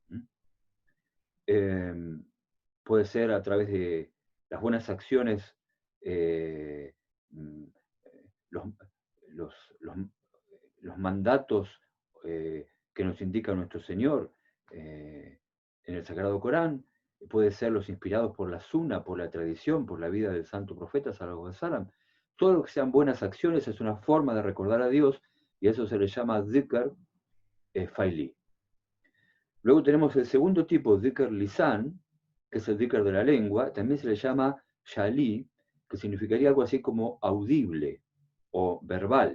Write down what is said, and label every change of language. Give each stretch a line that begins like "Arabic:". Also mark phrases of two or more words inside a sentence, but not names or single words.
Spanish: Puede ser a través de las buenas acciones, los mandatos que nos indica nuestro Señor en el Sagrado Corán, puede ser los inspirados por la Sunna, por la tradición, por la vida del santo profeta,
Arabic: صلى الله عليه وسلم.
Spanish: Todo lo que sean buenas acciones es una forma de recordar a Dios, y eso se le llama
Arabic: ذكر فعلي.
Spanish: Luego tenemos el segundo tipo,
Arabic: ذكر لسان,
Spanish: que es el dhikr de la lengua, también se le llama shali, que significaría algo así como audible o verbal.